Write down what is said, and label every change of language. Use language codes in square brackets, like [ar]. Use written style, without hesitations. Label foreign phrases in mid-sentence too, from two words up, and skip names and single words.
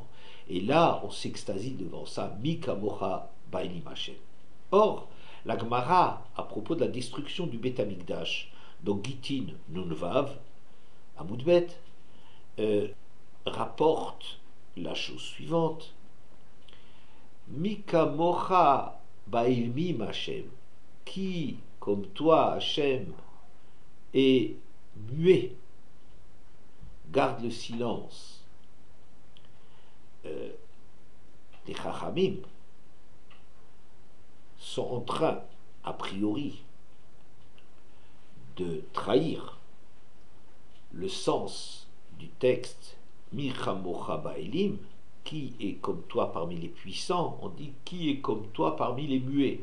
[fr] Et là, on s'extasie devant ça, [he] מי כמוכה באלים השם. [fr] Or, la Gemara, à propos de la destruction du [he] בית המקדש, [fr] donc Gitin Nunvav, à Moudbet, rapporte la chose suivante. [he] מי כמוכה באלמים השם, [fr] qui, comme toi, Hachem, est muet, garde le silence. Les Chachamim sont en train, a priori, de trahir le sens du texte [he] מי כמוכה באלים, [fr] qui est comme toi parmi les puissants, on dit qui est comme toi parmi les muets.